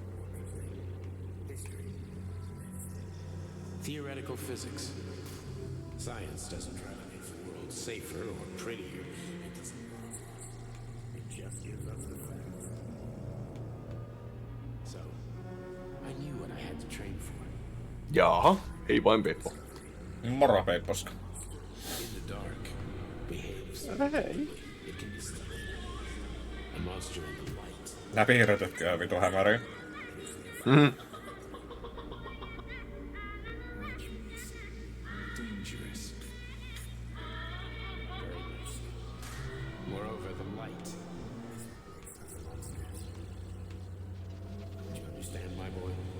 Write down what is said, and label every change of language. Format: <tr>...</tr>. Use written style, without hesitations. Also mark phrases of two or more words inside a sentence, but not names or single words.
<en>Theoretical physics. Science doesn't try to make the world safer or prettier. It doesn't. It just gives us the facts. So, I knew what I had to train for.</en> <fi>Jaaha, ei vain Peppo. Moro, Peipposka.</fi> <en>In the dark, behaves. It can be studied. A monster in the light.</en> <fi>Nää piirretytkö on vitu hämäriä.</fi> <en>Dangerous. Very much so. Moreover, the light. Do you understand, my boy?</en>